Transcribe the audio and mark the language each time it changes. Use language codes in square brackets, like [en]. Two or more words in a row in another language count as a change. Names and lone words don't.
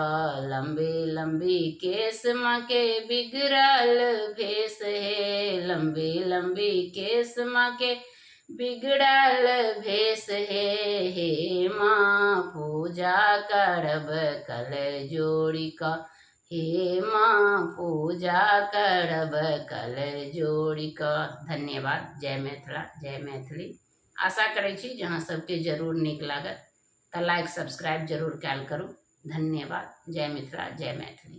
[mai] लंबी लंबी केस माँ के बिगड़ल भेष है, लंबी लंबी केस माँ के बिगड़ल भेष है। हे माँ पूजा करब कल जोड़ी को, हे माँ पूजा करब कल जोड़ी को। धन्यवाद। जय मिथिला, जय मैथिली। आशा करै छी जे अहाँ सबके जरूर नीक लागत। तऽ [en] like subscribe [mai] जरूर कैल करू। धन्यवाद। जय मिथिला, जय मैथिली।